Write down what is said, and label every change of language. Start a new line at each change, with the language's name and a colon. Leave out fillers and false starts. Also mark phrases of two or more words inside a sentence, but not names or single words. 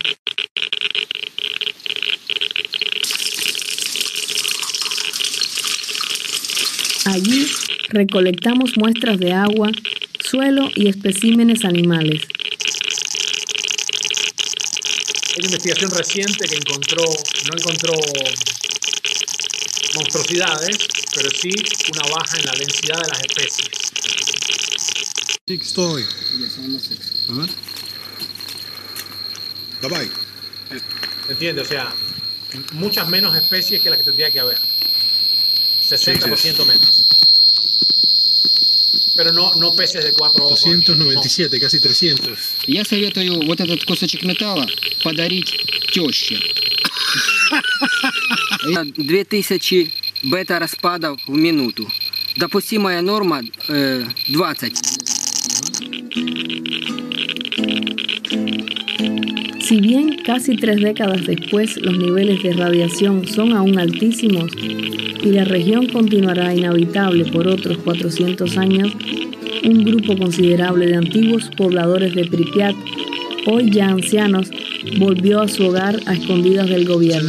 Spanish: Allí recolectamos muestras de agua, suelo y especímenes animales. Hay una investigación reciente que no encontró monstruosidades, pero sí una baja en la densidad de las especies.
English: Six story.
Russian: Давай.
Spanish: ¿Entiendes? O sea, muchas menos especies que las que tendría que haber. 60% menos. Pero no peces de 4 ojos. 297, casi 300.
Russian: Я советую вот этот кусочек металла подарить теще. 2000 бета-распадов в минуту. Допустимая норма 20.
Spanish: Si bien casi 3 décadas después los niveles de radiación son aún altísimos y la región continuará inhabitable por otros 400 años, un grupo considerable de antiguos pobladores de Pripyat, hoy ya ancianos, volvió a su hogar a escondidas del gobierno.